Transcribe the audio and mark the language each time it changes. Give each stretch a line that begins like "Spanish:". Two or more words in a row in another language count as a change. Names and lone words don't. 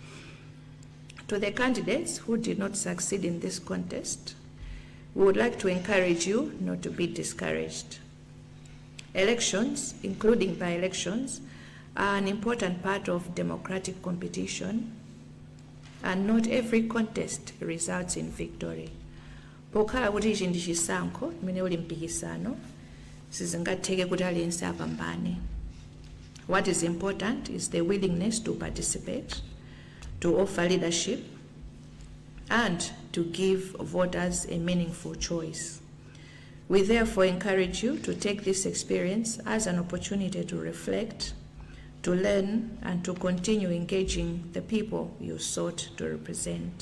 English: To the candidates who did not succeed in this contest, we would like to encourage you not to be discouraged. Elections, including by-elections, are an important part of democratic competition, and not every contest results in victory.
Nyanja: Pokhala kuti ichi ndi chisankho imene uli mpikisano, sizingatheke kuti aliyense apambane.
English: What is important is the willingness to participate, to offer leadership, and to give voters a meaningful choice. We therefore encourage you to take this experience as an opportunity to reflect, to learn and to continue engaging the people you sought to represent.